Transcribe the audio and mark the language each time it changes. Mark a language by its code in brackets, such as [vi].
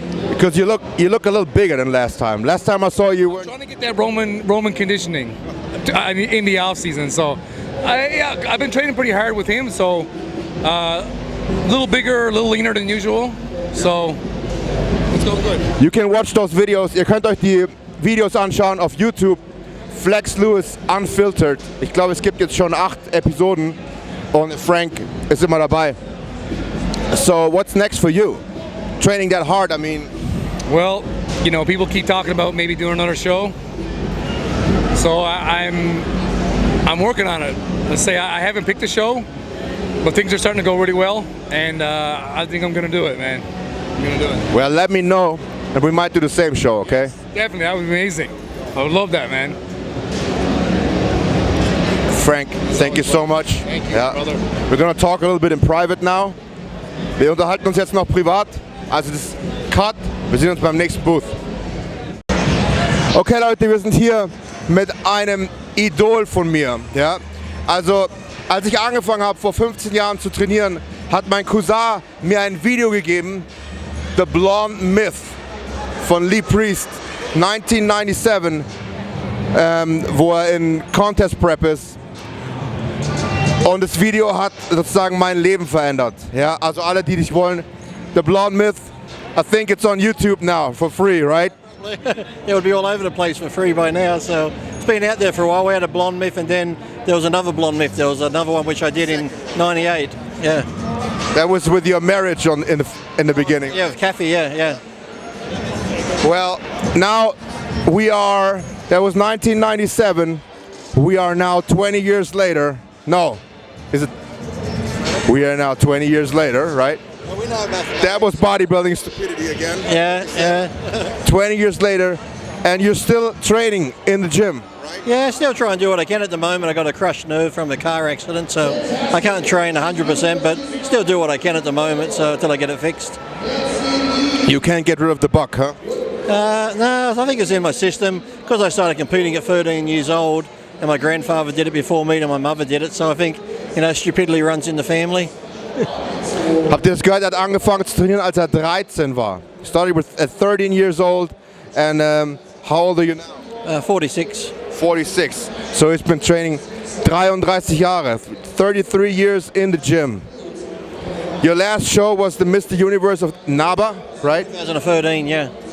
[en] Because you look a little bigger than last time. Last time I saw you, trying to get that Roman conditioning in the off season. So I've been training pretty hard with him. So a little bigger, a little leaner than usual. So it's going good. You can watch those videos. [de] Ihr könnt euch die Videos anschauen auf YouTube. Flex Lewis Unfiltered. Ich glaube, es gibt jetzt schon 8 Episoden und Frank ist immer dabei. [en] So what's next for you? Training that hard, I mean. Well, people keep talking about maybe doing another show. So I'm working on it. Let's say I haven't picked a show, but things are starting to go really well, and I think I'm gonna do it, man. I'm gonna do it. Well, let me know, and we might do the same show, okay? Definitely, that would be amazing. I would love that, man. Frank, thank you so much. Thank you, brother. We're gonna talk a little bit in private now. [de] Wir unterhalten uns jetzt noch privat. Also das ist Cut. Wir sehen uns beim nächsten Booth. Okay, Leute, wir sind hier mit einem Idol von mir. Ja? Also, als ich angefangen habe, vor 15 Jahren zu trainieren, hat mein Cousin mir ein Video gegeben, The Blonde Myth von Lee Priest, 1997, wo er in Contest Prep ist. Und das Video hat sozusagen mein Leben verändert. Ja? Also alle, die dich wollen, [en] The Blonde Myth, I think it's on YouTube now for free, right? It would be all over the place for free by now, so it's been out there for a while. We had a Blonde Myth, and then there was another Blonde Myth. There was another one which I did in '98. Yeah. That was with your marriage in the beginning. Yeah, with Kathy. Yeah. Well, now that was 1997. We are now 20 years later. No, we are now 20 years later, right? Well, we know about that was bodybuilding stupidity again. Yeah. 20 years later, and you're still training in the gym, right? Yeah, still try and do what I can at the moment. I got a crushed nerve from a car accident, so I can't train 100%, but still do what I can at the moment, so until I get it fixed. You can't get rid of the buck, huh? No, I think it's in my system because I started competing at 13 years old, and my grandfather did it before me, and my mother did it. So I think, stupidity runs in the family. [de] Habt ihr das gehört? Er hat angefangen zu trainieren, als er 13 war. [en] Started at 13 years old, and how old are you now? 46. 46. So he's been training 33 Jahre, 33 years in the gym. Your last show was the Mr. Universe of NABA, right? 2013, yeah.